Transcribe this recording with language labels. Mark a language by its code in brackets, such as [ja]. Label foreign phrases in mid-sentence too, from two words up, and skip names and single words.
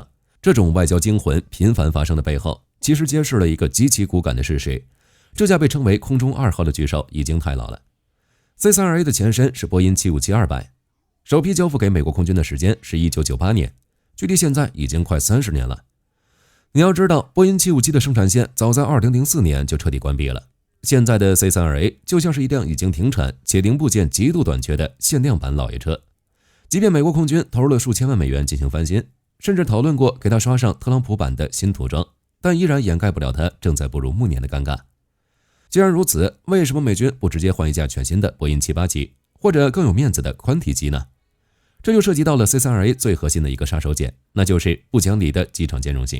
[zh] 這種外交驚魂頻繁發生的背後，其實揭示了一個極其骨感的事實：這架被稱為空中2號的巨獸已經太老了。C-32A 的前身是波音757-200，首批交付給美国空軍的時間是1998年，距離現在已經快30年了。你要知道，波音757的生產線早在2004年就徹底關閉了。現在的 C-32A 就像是一輛已經停產且零部件極度短缺的限量版老爺車。即便美國空軍投入了数千萬美元進行翻新，甚至討論過給它刷上特朗普版的新塗裝，但依然掩蓋不了它正在步入暮年的尷尬。既然如此，為什麼美軍不直接換一架全新的波音787，或者更有面子的寬體機呢？這就涉及到了 C-32A 最核心的一個杀手鐧，那就是不講理的機場兼容性。